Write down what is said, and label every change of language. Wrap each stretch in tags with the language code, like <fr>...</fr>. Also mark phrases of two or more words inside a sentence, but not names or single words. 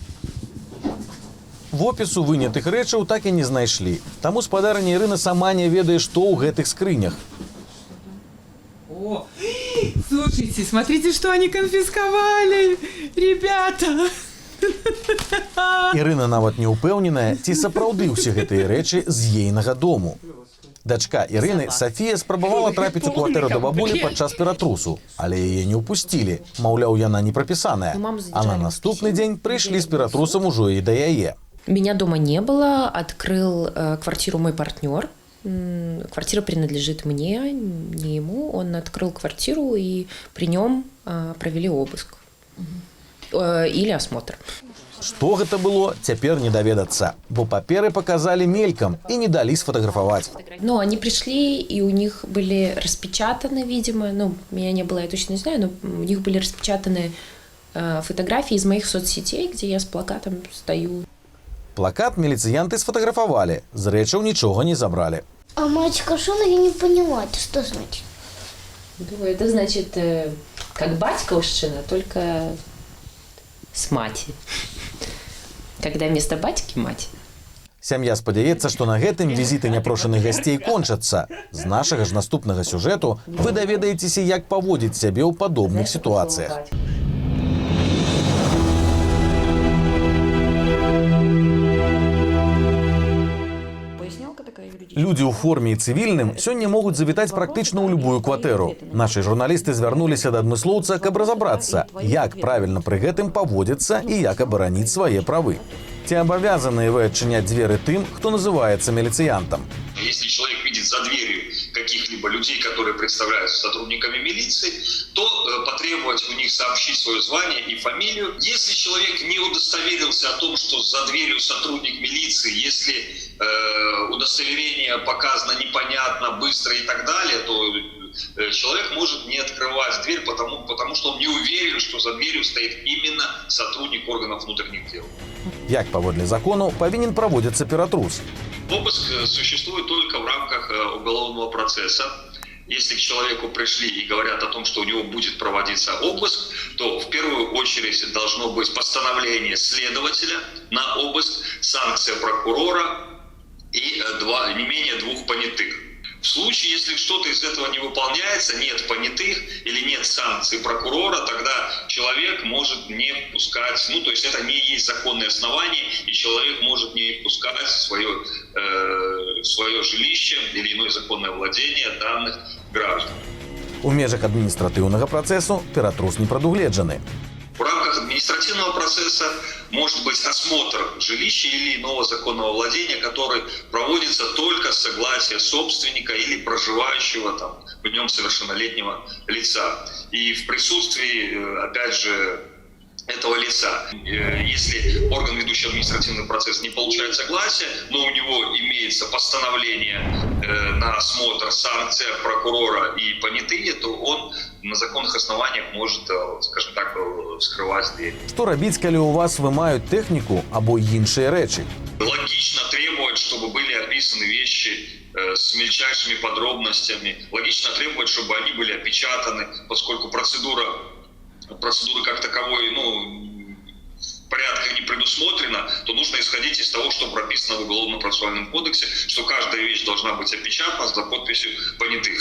<be>Вопісу вынятых рэчаў так і не знайшлі. Таму спадарыня Ірына сама не ведае, што ў гэтых скрынях.</be> <ru>О, слушайте, смотрите, что они конфисковали, ребята!</ru> <be>Ірына нават не ўпэўненая, ці сапраўды ўсе гэтыя рэчы з ейнага дому. Дачка Ірыны, Сафія, спрабавала трапіць у кватэру да бабулі падчас ператрусу, але яе не ўпусцілі. Маўляў, яна не прапісаная. А на наступны дзень прыйшлі з ператрусам ужо і да яе.</be> <ru>Меня дома не было, открыл квартиру мой партнер. Квартира принадлежит мне, не ему. Он открыл квартиру, и при нем провели обыск. Или осмотр.</ru> <be>Што гэта было, цяпер не даведацца, бо паперы паказалі мелькам і не далі сфотаграфаваць.</be> <ru>Но они пришли, и у них были распечатаны, видимо, меня не было, я точно не знаю, но у них были распечатаны фотографии из моих соцсетей, где я с плакатом стою.</ru> <be>Плакат міліцыянты сфотаграфавалі, з рэчаў нічога не забралі.</be> <ru>А мальчика Шона я не поняла, это что значит? Это значит, как батьковщина, только с мати. Когда вместо батьки мать.</ru> <be>Сям'я спадзяецца, што на гэтым візіты няпрошаных гасцей кончацца. З нашага ж наступнага сюжэту вы даведаецеся, як паводзіць сябе ў падобных сітуацыях. Людзі ў форме і цывільным сёння могуць завітаць практычна ў любую кватэру. Нашы журналісты звярнуліся да адмыслоўца, каб разабрацца, як правільна пры гэтым паводзіцца і як абараніць свае правы. Ці абавязаныя вы адчыняць дзверы тым, хто называецца міліцыянтам?</be> <ru>Если человек видит за дверью каких-либо людей, которые представляются сотрудниками милиции, то потребовать у них сообщить свое звание и фамилию. Если человек не удостоверился о том, что за дверью сотрудник милиции, если удостоверение показано непонятно, быстро и так далее, то человек может не открывать дверь, потому что он не уверен, что за дверью стоит именно сотрудник органов внутренних дел.</ru> <be>Як паводле закону павінен праводзіцца ператрус?</be> <ru>Обыск существует только в рамках уголовного процесса. Если к человеку пришли и говорят о том, что у него будет проводиться обыск, то в первую очередь должно быть постановление следователя на обыск, санкция прокурора и не менее 2 понятых. В случае, если что-то из этого не выполняется, нет понятых или нет санкций прокурора, тогда человек может не впускать, то есть это не есть законное основание, и человек может не впускать в свое жилище или иное законное владение данных граждан.</ru> <be>У межах адміністративного процесу ператрус не прадугледжаны.</be> <ru>В рамках административного процесса может быть осмотр жилища или иного законного владения, который проводится только с согласия собственника или проживающего там в нем совершеннолетнего лица. И в присутствии, опять же, этого лица. Если орган, ведущий административный процесс, не получает согласия, но у него имеется постановление на осмотр, санкция прокурора и понятые, то он на законных основаниях может, скажем так, вскрывать дверь.</ru> <be>Што рабіць, калі у вас вымаюць тэхніку або іншыя рэчы?</be> <ru>Логично требовать, чтобы были описаны вещи с мельчайшими подробностями. Логично требовать, чтобы они были опечатаны, поскольку процедуры как таковой, в порядках не предусмотрена, то нужно исходить из того, что прописано в Уголовно-процессуальном кодексе, что каждая вещь должна быть опечатана за подписью понятых.</ru>